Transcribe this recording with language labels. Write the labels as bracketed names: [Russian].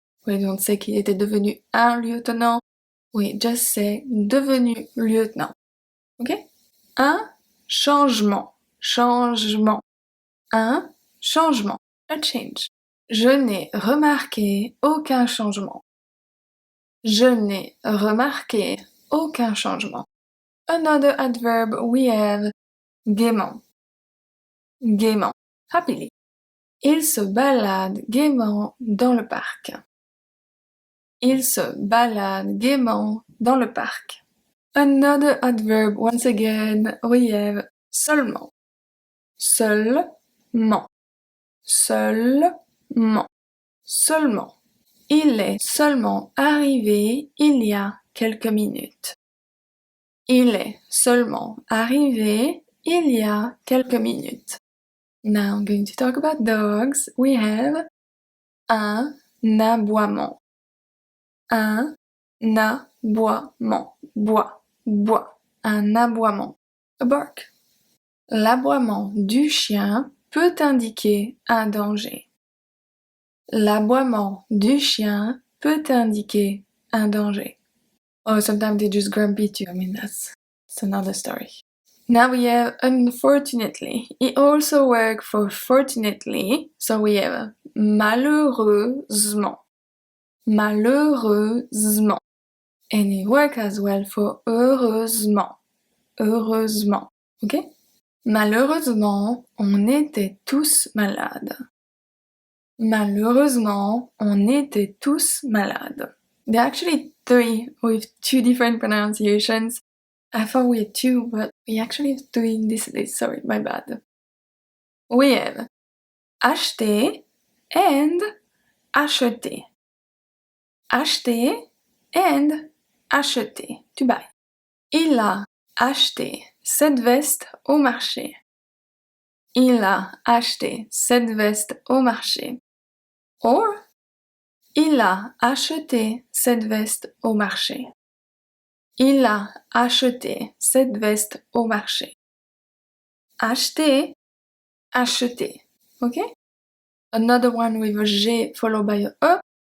[English] We don't say [French] qu'il était devenu un lieutenant. [English] We just say [French] devenu lieutenant. [English] Ok? [French] Un changement. Changement. Un changement. [English] A change. [French] Je n'ai remarqué aucun changement. Je n'ai remarqué aucun changement. [English] Another adverb we have gaiement. [French] Gaiement. [English] Happily. [French] Il se balade gaiement dans le parc. Il se balade gaiement dans le parc. [English] Another adverb, once again, we have seulement. [French] Seulement. Seulement. Seulement. Il est seulement arrivé il y a quelques minutes. Il est seulement arrivé il y a quelques minutes. [English] Now I'm going to talk about dogs. We have [French] un aboiement. Un aboiement. Bois. Un aboiement. [English] A bark. [French] L'aboiement du chien peut indiquer un danger. L'aboiement du chien peut indiquer un danger. [English] Or sometimes they just grumpy too. I mean, that's another story. Now we have unfortunately. It also works for fortunately. So we have [French] malheureusement. Malheureusement. [English] And it works as well for heureusement. [French] Heureusement. Ok? Malheureusement, on était tous malades. Malheureusement, on était tous malades. [English] There are actually 3 with 2 different pronunciations. I thought we had 2, but we actually have 3 in this list. Sorry, my bad. We have acheter and acheter. Acheter and acheter. To buy. [French] Il a acheté cette veste au marché. Il a acheté cette veste au marché. Or, il a acheté cette veste au marché. Il a acheté cette veste au marché. Acheter, acheter. Okay? [English] Another one with a G followed by a E.